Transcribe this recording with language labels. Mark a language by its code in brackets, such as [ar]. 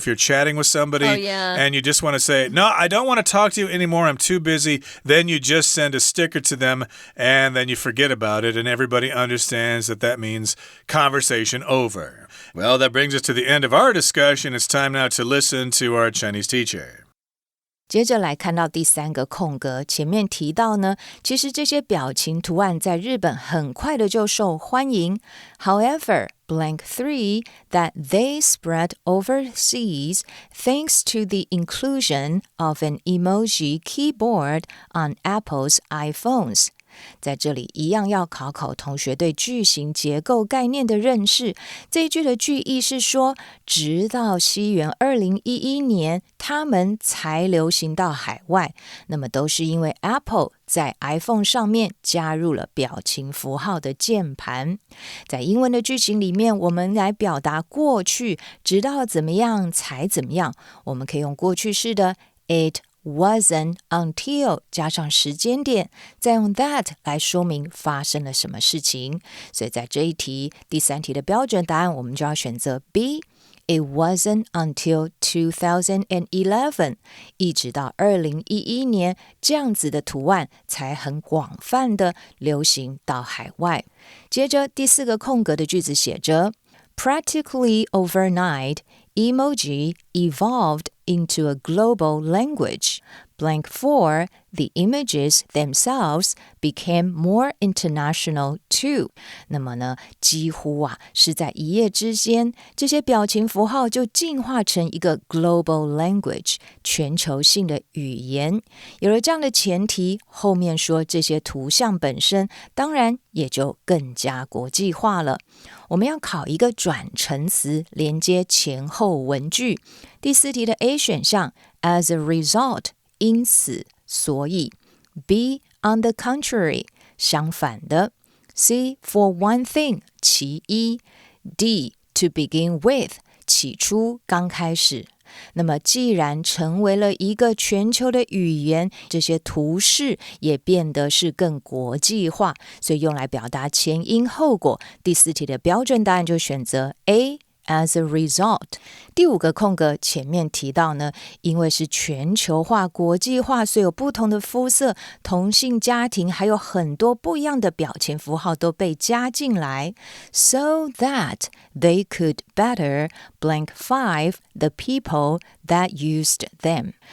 [en] If you're chatting with somebody and you just want to say, no, I don't want to talk to you anymore, I'm too busy, then you just send a sticker to them and then you forget about it and everybody understands that that means conversation over. Well, that brings us to the end of our discussion. It's time now to listen to our Chinese teacher. [zh] 接着来看到第3个空格，前面提到呢，其实这些表情图案在日本很快的就受欢迎。 [en] However, blank 3, that they spread overseas thanks to the inclusion of an emoji keyboard on Apple's iPhones. [zh] 在这里一样要考同学对句型结构概念的认识。这一句的句意是说，直到西元2011年，它们才流行到海外，那么都是因为 Apple 在 iPhone 上面加入了表情符号的键盘。在英文的句型里面，我们来表达过去直到怎么样才怎么样，我们可以用过去式的 [en] It wasn't until [zh] 加上时间点，再用 that 来说明发生了什么事情。所以在这一题第3题的标准答案，我们就要选择 B。 [en] It wasn't until [zh] 2011 一直到2011年，这样子的图案才很广泛的流行到海外。接着第4个空格的句子写着 [en] Practically overnight, emoji evolved into a global language. Blank 4, the images themselves became more international too. [zh] 那么呢，几乎是在一夜之间，这些表情符号就进化成一个 global language 全球性的语言。有了这样的前提，后面说这些图像本身当然也就更加国际化了。我们要考一个转承词连接前后文句。第4题的 A 选项 [en] as a result [zh] 因此所以 B [en] on the contrary [zh] 相反的 C [en] for one thing [zh] 其一 D [en] to begin with [zh] 起初刚开始。那么既然成为了一个全球的语言，这些图示也变得是更国际化，所以用来表达前因后果。第4题的标准答案就选择 A。 [en] As a result， [zh] 第5个空格前面提到呢，因为是全球化、国际化，所以有不同的肤色、同性家庭，还有很多不一样的表情符号都被加进来 ， [en] so that they could better blank 5 the people that used them。